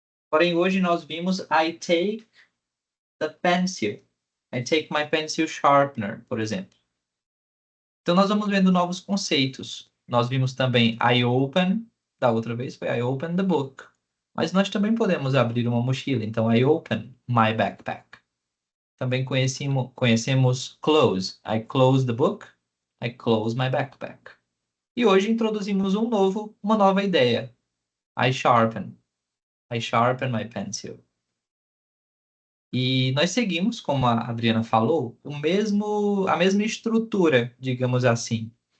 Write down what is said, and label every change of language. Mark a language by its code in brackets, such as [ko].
[pt] Porém, hoje nós vimos [en] I take the pencil. I take my pencil sharpener, [pt] por exemplo. Então, nós vamos vendo novos conceitos. Nós vimos também I open, da outra vez foi [en] I open the book. [pt] Mas nós também podemos abrir uma mochila. Então, [en] I open my backpack. [pt] Também conhecemos [en] close. I close the book. I close my backpack. [pt] E hoje introduzimos uma nova ideia. [en] I sharpen. I sharpen my pencil. [pt] E nós seguimos, como a Adriana falou, a mesma estrutura, digamos assim.